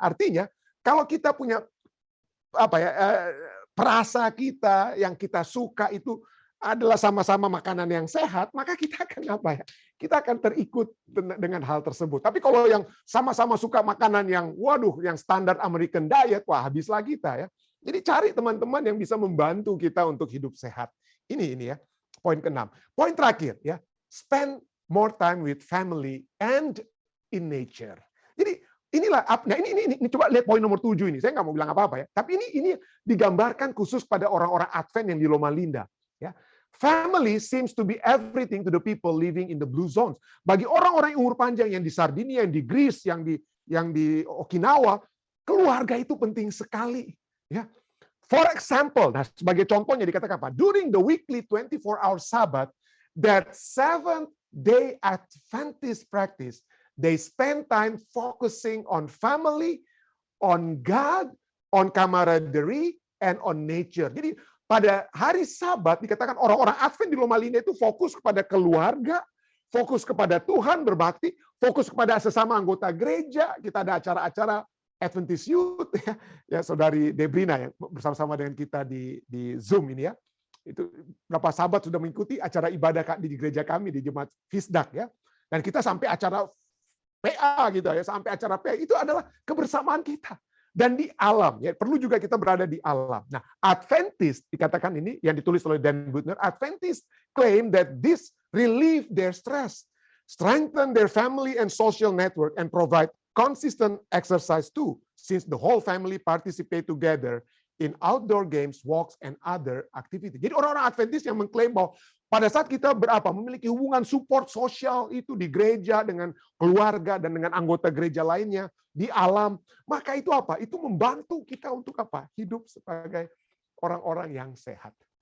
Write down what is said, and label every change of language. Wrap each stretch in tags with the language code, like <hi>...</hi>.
<id>Artinya kalau kita punya perasa kita yang kita suka itu adalah sama-sama makanan yang sehat, maka kita akan Kita akan terikut dengan hal tersebut. Tapi kalau yang sama-sama suka makanan yang yang standar American diet, habislah kita ya. Jadi cari teman-teman yang bisa membantu kita untuk hidup sehat. Ini ya, poin ke-6. Poin terakhir ya,</id> <en>spend more time with family and in nature.</en> <id>Jadi inilah, ini coba lihat poin nomor 7 ini. Saya nggak mau bilang apa-apa ya. Tapi ini digambarkan khusus pada orang-orang Advent yang di Loma Linda. Ya.</id> <en>Family seems to be everything to the people living in the blue zones.</en> <id>Bagi orang-orang yang umur panjang yang di Sardinia, yang di Greece, yang di Okinawa, keluarga itu penting sekali. Ya.</id> <en>For example,</en> <id>sebagai contohnya dikatakan apa?</id> <en>During the weekly 24-hour Sabbath, that Seventh-day Adventist practice, they spend time focusing on family, on God, on camaraderie, and on nature.</en> <id>Jadi pada hari Sabat dikatakan orang-orang Advent di Loma Linda itu fokus kepada keluarga, fokus kepada Tuhan, berbakti, fokus kepada sesama anggota gereja. Kita ada acara-acara Adventist Youth ya saudari Debrina yang bersama-sama dengan kita di Zoom ini ya. Itu berapa sahabat sudah mengikuti acara ibadah di gereja kami di Jemaat Fisdak ya. Dan kita sampai acara PA gitu ya, sampai acara PA itu adalah kebersamaan kita. Dan di alam, ya perlu juga kita berada di alam. Nah, Adventist dikatakan ini yang ditulis oleh</id> <en>Dan Buettner, Adventist claim that this relieve their stress, strengthen their family and social network, and provide consistent exercise too, since the whole family participate together in outdoor games, walks, and other activities.</en> <id>Jadi orang-orang Adventist yang mengklaim bahwa pada saat kita memiliki hubungan support sosial itu di gereja dengan keluarga dan dengan anggota gereja lainnya di alam, maka itu apa? Itu membantu kita untuk apa? Hidup sebagai orang-orang yang sehat.</id>